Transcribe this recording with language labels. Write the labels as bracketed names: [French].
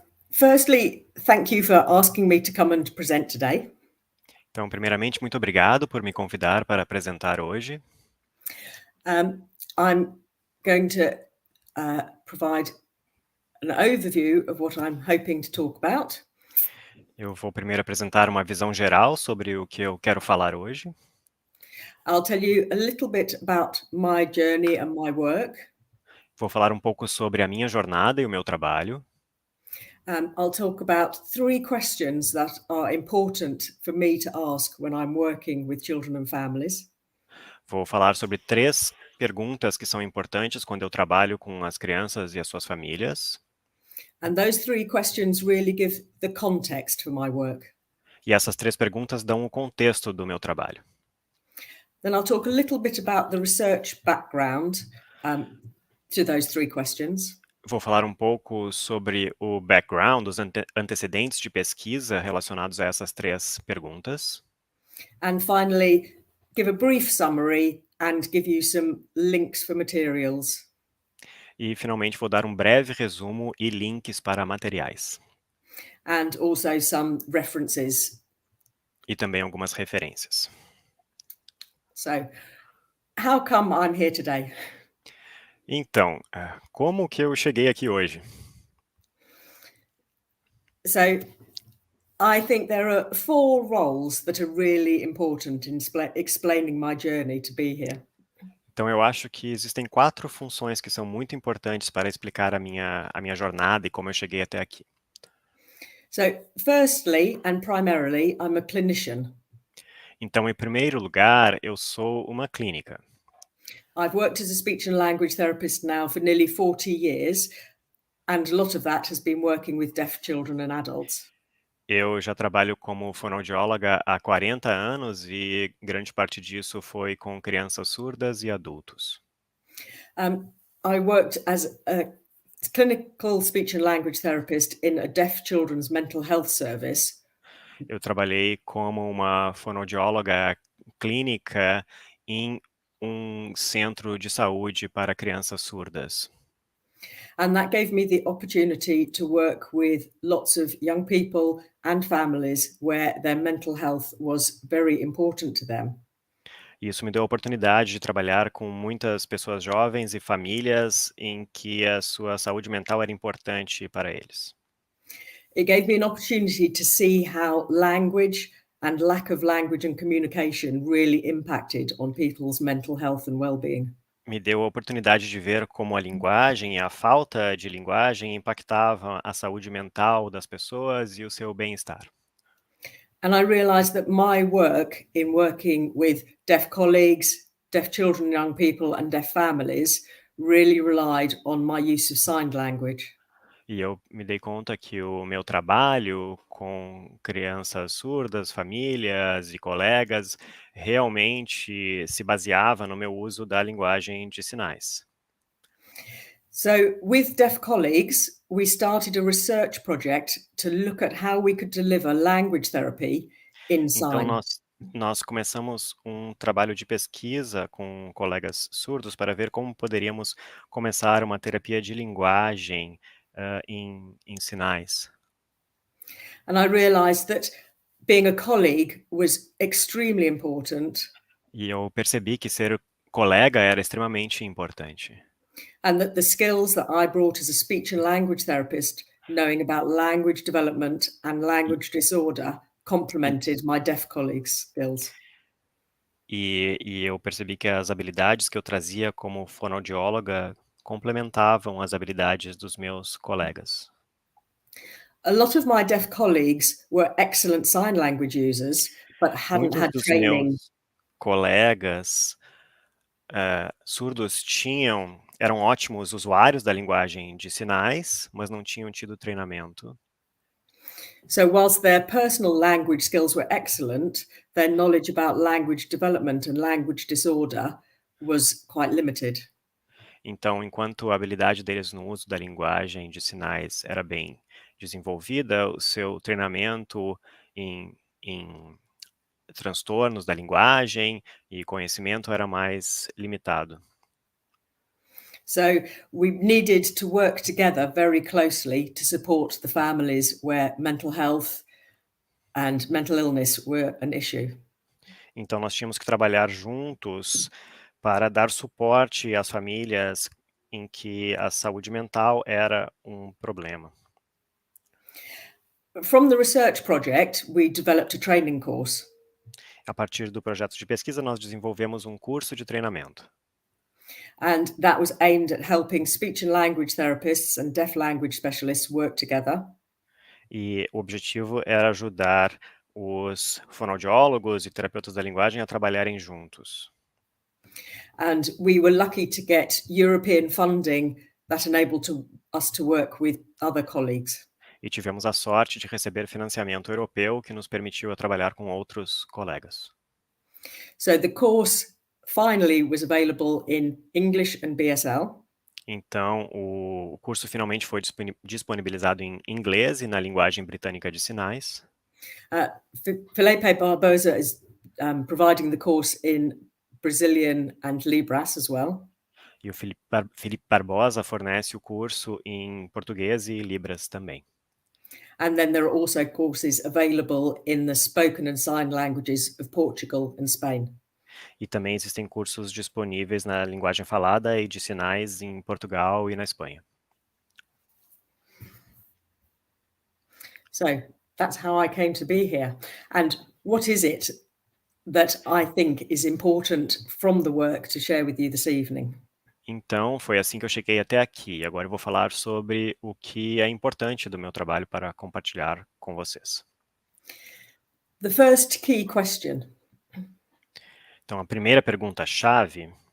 [English] Firstly, thank you for asking me to come and present today. [Portuguese] Então, primeiramente, muito obrigado por me convidar para apresentar hoje. [English] I'm going to provide an overview of what I'm hoping to talk about. [Portuguese] Eu vou primeiro apresentar uma visão geral sobre o que eu quero falar hoje. [English] I'll tell you a little bit about my journey and my work. [Portuguese] Vou falar um pouco sobre a minha jornada e o meu trabalho. [English] I'll talk about 3 questions that are important for me to ask when I'm working with children and families. [Portuguese] Vou falar sobre 3 perguntas que são importantes quando eu trabalho com as crianças e as suas famílias. [English] And those 3 questions really give the context for my work. [Portuguese] E essas 3 perguntas dão o contexto do meu trabalho. [English] Then I'll talk a little bit about the research background to those 3 questions. [Portuguese] Vou falar um pouco sobre o background, os antecedentes de pesquisa relacionados a essas 3 perguntas. [English] And finally, give a brief summary and give you some links for materials. [Portuguese] E, finalmente, vou dar um breve resumo e links para materiais. [English] And also some references. [Portuguese] E também algumas referências. [English] So, how come I'm here today? [Portuguese] Então, como que eu cheguei aqui hoje? [English] So, I think there are 4 roles that are really important in explaining my journey to be here. [Portuguese] Então, eu acho que existem 4 funções que são muito importantes para explicar a minha jornada e como eu cheguei até aqui. [English] So, firstly and primarily, I'm a clinician. [Portuguese] Então, em primeiro lugar, eu sou uma clínica. [English] I've worked as a speech and language therapist now for nearly 40 years, and a lot of that has been working with deaf children and adults. [Portuguese] Eu já trabalho como fonoaudióloga há 40 anos e grande parte disso foi com crianças surdas e adultos. [English] I worked as a clinical speech and language therapist in a deaf children's mental health service. [Portuguese] Eu trabalhei como uma fonoaudióloga clínica em um centro de saúde para crianças surdas. [English] And that gave me the opportunity to work with lots of young people and families where their mental health was very important to them. [Portuguese] Isso me deu a oportunidade de trabalhar com muitas pessoas jovens e famílias em que a sua saúde mental era importante para eles. [English] It gave me an opportunity to see how language and lack of language and communication really impacted on people's mental health and well-being. [Portuguese] Me deu a oportunidade de ver como a linguagem e a falta de linguagem impactavam a saúde mental das pessoas e o seu bem-estar. [English] And I realized that my work in working with deaf colleagues, deaf children, young people, and deaf families really relied on my use of sign language. [Portuguese] E eu me dei conta que o meu trabalho com crianças surdas, famílias e colegas realmente se baseava no meu uso da linguagem de sinais. [English] So, with deaf colleagues, we started a research project to look at how we could deliver language therapy in [Portuguese] Então, [English] sign. [Portuguese] nós começamos um trabalho de pesquisa com colegas surdos para ver como poderíamos começar uma terapia de linguagem em sinais. [English] And I realized that being a colleague was extremely important, [Portuguese] E eu percebi que ser colega era extremamente importante. [English] and that the skills that I brought as a speech and language therapist, knowing about language development and language disorder, complemented my deaf colleagues' skills. [Portuguese] E eu percebi que as habilidades que eu trazia como fonoaudióloga complementavam as habilidades dos meus colegas. [English] A lot of my deaf colleagues were excellent sign language users, but hadn't [Portuguese] Muitos dos [English] training. [Portuguese] meus colegas surdos eram ótimos usuários da linguagem de sinais, mas não tinham tido treinamento. [English] So, whilst their personal language skills were excellent, their knowledge about language development and language disorder was quite limited. [Portuguese] Então, enquanto a habilidade deles no uso da linguagem de sinais era bem desenvolvida, o seu treinamento em transtornos da linguagem e conhecimento era mais limitado. [English] So, we needed to work together very closely to support the families where mental health and mental illness were an issue. [Portuguese] Então, nós tínhamos que trabalhar juntos para dar suporte às famílias em que a saúde mental era um problema. [English] From the research project, we developed a training course. [Portuguese] A partir do projeto de pesquisa, nós desenvolvemos um curso de treinamento. [English] And that was aimed at helping speech and language therapists and deaf language specialists work together. [Portuguese] E o objetivo era ajudar os fonoaudiólogos e terapeutas da linguagem a trabalharem juntos. [English] And we were lucky to get European funding that enabled us to work with other colleagues. [Portuguese] E tivemos a sorte de receber financiamento europeu que nos permitiu trabalhar com outros colegas. [English] So the course finally was available in English and BSL. [Portuguese] Então, o curso finalmente foi disponibilizado em inglês e na linguagem britânica de sinais. [English] Felipe Barbosa is providing the course in Brazilian and Libras as well. [Portuguese] E o Felipe Barbosa fornece o curso em português e libras também. [English] And then there are also courses available in the spoken and sign languages of Portugal and Spain. [Portuguese] E também existem cursos disponíveis na linguagem falada e de sinais em Portugal e na Espanha. [English] So that's how I came to be here. And what is it that I think is important from the work to share with you this evening? [Portuguese] Então, foi assim que eu cheguei até aqui. Agora eu vou falar sobre o que é importante do meu trabalho para compartilhar com vocês. [English] The first key question. [Portuguese] Então, a primeira pergunta-chave: